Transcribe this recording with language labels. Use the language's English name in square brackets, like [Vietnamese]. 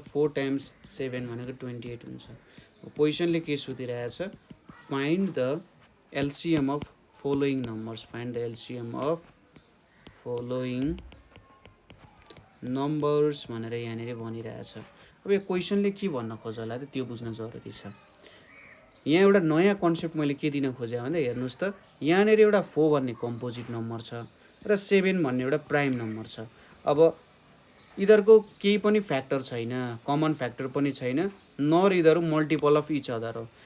[Nepali] 4 times 7 भनेको 28 हुन्छ। पोजिसनले के सोधिरहेछ? [English] Find the LCM of following numbers. Find the LCM of following numbers [Nepali] भनेर यहाँनिर भनिरहेछ। अब यो क्वेसनले के भन्न खोज्यो होला त त्यो बुझ्न जरुरी छ। यहाँ एउटा नयाँ कन्सेप्ट मैले के दिन खोजेँ भन्दा हेर्नुहोस् त, यहाँनिर एउटा 4 भन्ने कम्पोजिट नम्बर छ र 7 भन्ने एउटा प्राइम नम्बर छ। अब यिनीहरूको केही पनि फ्याक्टर छैन, कमन फ्याक्टर पनि छैन, नर यिनीहरू [English] multiple of each other [Nepali] हो।